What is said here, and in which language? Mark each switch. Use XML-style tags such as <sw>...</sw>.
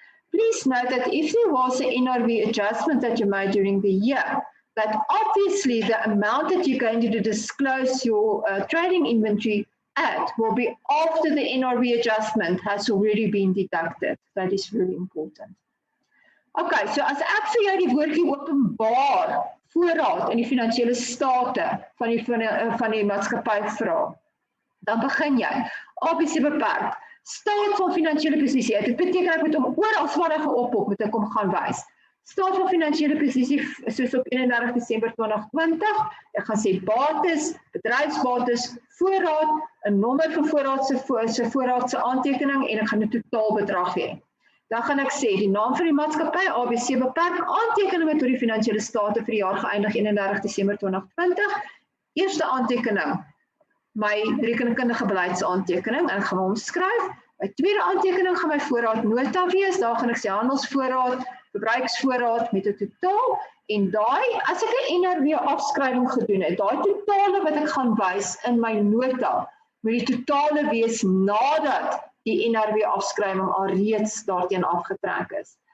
<en>Please note that if there was an NRV adjustment that you made during the year, that obviously the amount that you're going to disclose your trading inventory at will be after the NRV adjustment has already been deducted. That is really important.</en> <af>Okay, so as ek vir jou die woordjie openbaar voorraad in die finansiële state van die maatskappy vra, dan begin jy. ABC beperk. Staat van finansiële posisie. Dit beteken ek moet hom oral waar hy geophop moet ek hom gaan wys. Staat van finansiële posisie soos op 31 Desember 2020. Ek gaan sê bates, bedryfsbates, voorraad, 'n nommer vir voorraad se voorraad se aantekening en ek gaan 'n totaalbedrag hê. Dan gaan ek sê die naam van die maatskappy ABC beperk aantekeninge tot die finansiële state vir die jaar geëindig 31 Desember 2020. Eerste aantekening, my rekenkundige beleidsaantekening en ek gaan hom skryf. My tweede aantekening gaan my voorraadnota wees. Daar gaan ek sê handelsvoorraad, verbruiksvoorraad met 'n totaal en daai as ek 'n NRW afskrywing gedoen het, daai totale wat ek gaan wys in my nota, moet die totale wees nadat die NRW afskrywing alreeds daarteen afgetrek is.</af>